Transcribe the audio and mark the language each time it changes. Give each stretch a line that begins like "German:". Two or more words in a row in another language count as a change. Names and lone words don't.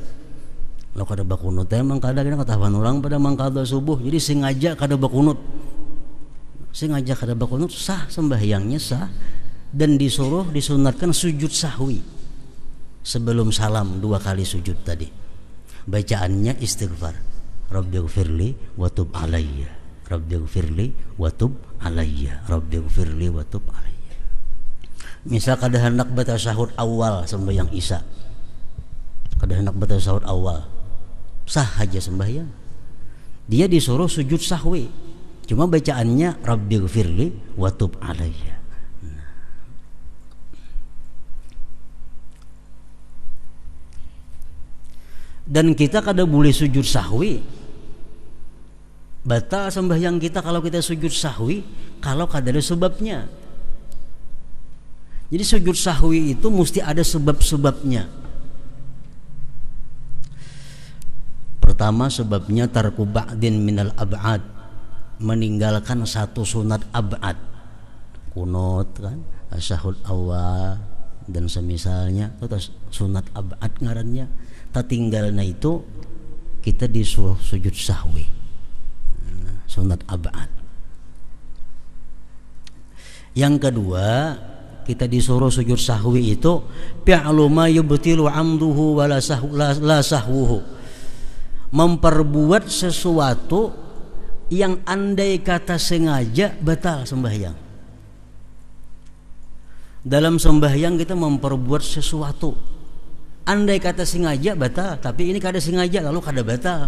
Banjar: Lo kada bakunut teh mangkada kena katahuan orang pada mangkada subuh, jadi sengaja kada bakunut. Sengaja kada bakunut sah, sembahyangnya sah, dan disunatkan sujud sahwi sebelum salam, 2 kali sujud tadi. Bacaannya istighfar,
Arabic: رب اغفر لي وتب علي، رب اغفر لي وتب علي، رب اغفر لي وتب علي.
Banjar: Misal kada hendak baca tasyahud awal sembahyang Isya, kada hendak baca tasyahud awal, sah aja sembahyang. Dia disuruh sujud sahwi, cuma bacaannya
Arabic: رب اغفر لي وتب علي.
Banjar: Dan kita kada boleh sujud sahwi, batal sembahyang kita kalau kita sujud sahwi kalau kada ada sebabnya. Jadi sujud sahwi itu mesti ada sebab-sebabnya.
Arabic: Pertama, sebabnya ترك بعض من الأبعاض,
Banjar: meninggalkan satu sunat ab'ad, kunut kan, tasyahud awal dan semisalnya, atau sunat ab'ad ngarannya. Tinggalnya itu kita disuruh sujud sahwi, sunat ab'ad. Yang kedua, kita disuruh sujud sahwi itu
Arabic: فعل ما يبطل عمده ولا سهوه,
Banjar: memperbuat sesuatu yang andai kata sengaja batal sembahyang. Dalam sembahyang kita memperbuat sesuatu, Andai kata sengaja batal, tapi ini kada sengaja lalu kada batal.